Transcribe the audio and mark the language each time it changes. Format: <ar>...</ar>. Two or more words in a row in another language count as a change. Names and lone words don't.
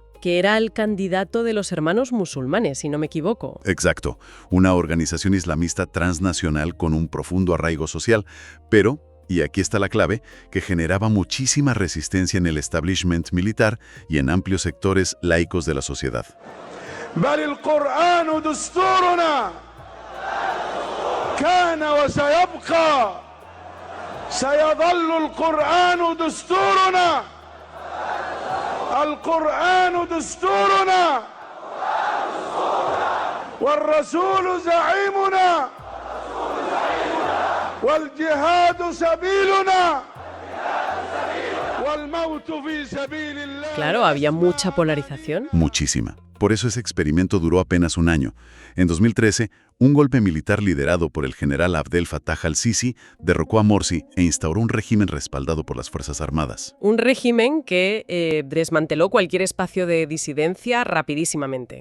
<es>Que era el candidato de los hermanos musulmanes, si no me equivoco. Exacto, una organización islamista transnacional con un profundo arraigo social, pero, y aquí está la clave, que generaba muchísima resistencia en el establishment militar y en amplios sectores laicos de la sociedad.</es> <ar>بل القرآن دستورنا كان وسيبقى سيظل القرآن دستورنا القرآن دستورنا والرسول زعيمنا والجهاد سبيلنا والموت في سبيل الله.</ar> <es>Claro, había mucha polarización. Muchísima. Por eso ese experimento duró apenas un año. En 2013, un golpe militar liderado por el general Abdel Fattah al-Sisi derrocó a Morsi e instauró un régimen respaldado por las Fuerzas Armadas. Un régimen que desmanteló cualquier espacio de disidencia rapidísimamente.</es>